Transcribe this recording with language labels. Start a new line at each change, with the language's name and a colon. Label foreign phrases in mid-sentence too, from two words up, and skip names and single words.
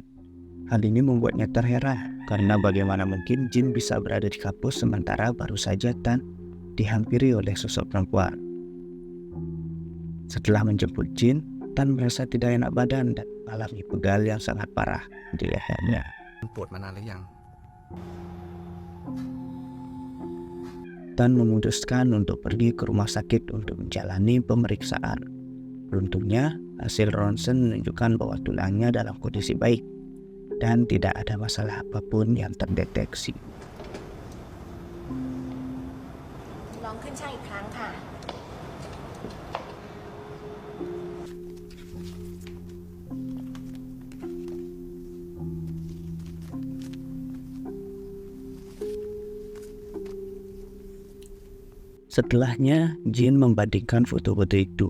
Indonesian: Hal ini membuatnya terheran karena bagaimana mungkin Jin bisa berada di kampus sementara baru saja Tan dihampiri oleh sosok perempuan. Setelah menjemput Jin, Tan merasa tidak enak badan dan mengalami pegal yang sangat parah di lehernya.
Thai: ปวดมานานหรือยัง
Indonesian: Tan memutuskan untuk pergi ke rumah sakit untuk menjalani pemeriksaan. Beruntungnya, hasil ronsen menunjukkan bahwa tulangnya dalam kondisi baik dan tidak ada masalah apapun yang terdeteksi.
Thai: ลองขึ้นช่างอีกครั้งค่ะ
Indonesian: Setelahnya, Jin membandingkan foto-foto itu.